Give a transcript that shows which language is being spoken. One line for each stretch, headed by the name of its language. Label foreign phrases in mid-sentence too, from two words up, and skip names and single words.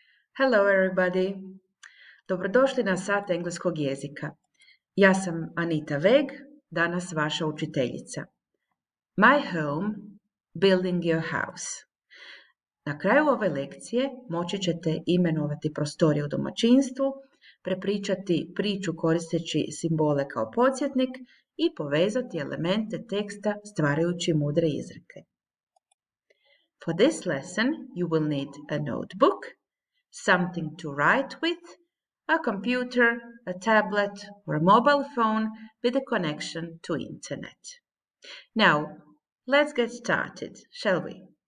English: Hello everybody!
Croatian: Dobrodošli na sat engleskog jezika. Ja sam Anita Vegh, danas vaša učiteljica.
English: My home, building your house.
Croatian: Na kraju ove lekcije moći ćete imenovati prostorije u domaćinstvu, prepričati priču koristeći simbole kao podsjetnik i povezati elemente teksta stvarajući mudre izreke.
English: For this lesson, you will need a notebook, something to write with, a computer, a tablet, or a mobile phone with a connection to internet. Now, let's get started, shall we?